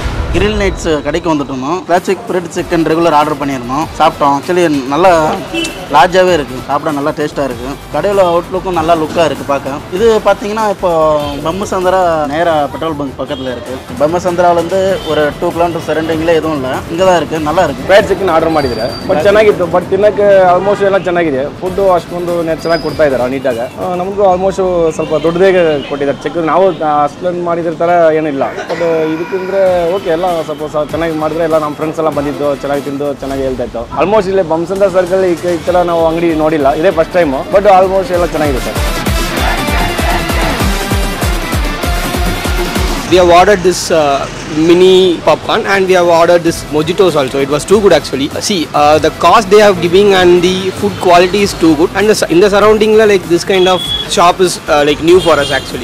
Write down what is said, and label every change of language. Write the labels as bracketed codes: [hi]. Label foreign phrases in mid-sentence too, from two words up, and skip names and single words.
[ta] கிரில் நைட்ஸ் கடைக்கு வந்துட்டு இருந்தோம். [en] classic fried chicken regular order [ta] பண்ணியிருந்தோம், சாப்பிட்டோம். ஆக்சுவலி நல்லா லார்ஜாகவே இருக்குது, சாப்பிட நல்லா டேஸ்ட்டாக இருக்குது. கடையில் அவுட்லுக்கும் நல்லா லுக்காக இருக்குது பார்க்க. இது பார்த்தீங்கன்னா இப்போ பம்மசந்திரா நேராக [en] petrol bunk [ta] பக்கத்தில் இருக்குது. பம்மசந்திராவிலேருந்து ஒரு 2 [kn] ಕಿಲೋಮೀಟರ್ ಸರೌಂಡಿಂಗ್ಲೇ ಎದು ಇಲ್ಲ, ಹಿಂಗೆ [ta] தான் இருக்குது, நல்லா இருக்குது. [en] fried chicken order [kn] ಮಾಡಿದರೆ ಬಟ್ ಚೆನ್ನಾಗಿತ್ತು. ಬಟ್ ತಿನ್ನಕ್ಕೆ ಆಲ್ಮೋಸ್ಟ್ ಎಲ್ಲ ಚೆನ್ನಾಗಿದೆ. ಫುಡ್ಡು ಅಷ್ಟೊಂದು ಚೆನ್ನಾಗಿ ಕೊಡ್ತಾ ಇದ್ದಾರೆ ನೀಟಾಗಿ. ನಮಗೂ ಆಲ್ಮೋಸ್ಟ್ ಸ್ವಲ್ಪ ದೊಡ್ಡದೇ ಕೊಟ್ಟಿದ್ದಾರೆ ಚಿಕನ್. ನಾವು ಅಷ್ಟೊಂದು ಮಾಡಿದ್ರ ಥರ ಏನಿಲ್ಲ. ಬಟ್ ಇದಕ್ಕಂದ್ರೆ ಓಕೆ, ಎಲ್ಲ ಸ್ವಲ್ಪ ಚೆನ್ನಾಗಿ ಮಾಡಿದ್ರೆ ಎಲ್ಲ ನಮ್ಮ ಫ್ರೆಂಡ್ಸ್ ಎಲ್ಲ ಬಂದಿದ್ದು ಚೆನ್ನಾಗಿ ತಿಂದು ಚೆನ್ನಾಗಿ ಹೇಳ್ತಾ ಇತ್ತು. ಆಲ್ಮೋಸ್ಟ್ ಇಲ್ಲಿ ಬಮ್ಮಸಂದ್ರ ಸರ್ಕಲ್ ಈ ಥರ ನಾವು ಅಂಗಡಿ ನೋಡಿಲ್ಲ, ಇದೇ [en] first time. [kn] ಬಟ್ ಆಲ್ಮೋಸ್ಟ್ ಎಲ್ಲ ಚೆನ್ನಾಗಿದೆ ಸರ್. [en] We have ordered this mini popcorn and we have ordered this mojitos also. It was too good actually. See, the cost they have giving and the food quality is too good. And in the surrounding like this kind of shop is like new for us actually.